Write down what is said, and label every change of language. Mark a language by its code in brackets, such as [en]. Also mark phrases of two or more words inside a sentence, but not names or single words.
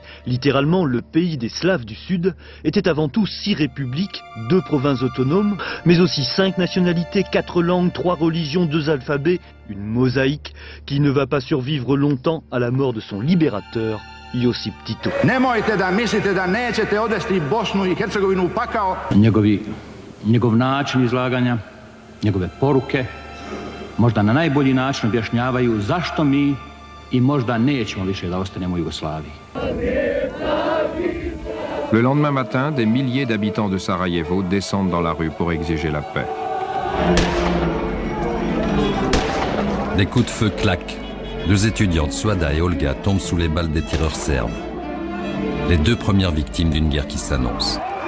[fr] littéralement le pays des Slaves du Sud, était avant tout 6 républiques, 2 provinces autonomes, mais aussi 5 nationalités, 4 langues, 3 religions, 2 alphabets, une mosaïque qui ne va pas survivre longtemps à la mort de son libérateur, Josip Tito. [sr] Nemojte da mislite da nećete odvesti Bosnu i Hercegovinu u pakao. [bs] Njegov način izlaganja, njegove poruke, možda na najbolji način objašnjavaju zašto mi i možda nećemo više da ostanemo u Jugoslaviji. [fr] Le lendemain matin, des milliers d'habitants de Sarajevo descendent dans la rue pour exiger la paix. Des coups de feu claquent. 2 étudiantes, Suada et Olga, tombent sous les balles des tireurs serbes. Les 2 premières victimes d'une guerre qui s'annonce.